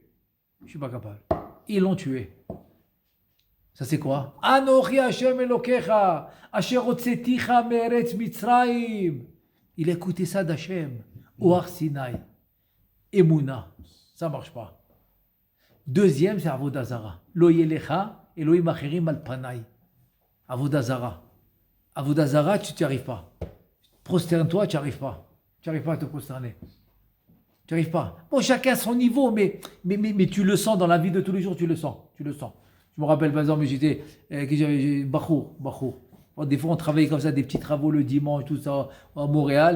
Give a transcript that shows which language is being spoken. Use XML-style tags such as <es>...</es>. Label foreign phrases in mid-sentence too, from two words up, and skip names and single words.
<fr>Je ne suis pas capable. Ils l'ont tué. Ça c'est quoi?</fr> <he>אנכי ה' אלוקיך אשר הוצאתיך מארץ מצרים.</he> <fr>Il a écouté ça d'Hachem, au Har Sinaï. Emouna. Ça ne marche pas. Deuxième, c'est</fr> <he>עבודה זרה. לא יהיה לך אלהים אחרים על פני. עבודה זרה. עבודה זרה,</he> <fr>tu n'y arrives pas. Prosterne-toi, tu n'y arrives pas. Tu n'arrives pas à te prosterner. Tu n'arrives pas. Bon, chacun à son niveau, mais tu le sens dans la vie de tous les jours, tu le sens. Tu le sens. Je me rappelle, par exemple, j'étais Bachour. Bon, des fois, on travaillait comme ça, des petits travaux le dimanche, tout ça, à Montréal.</fr>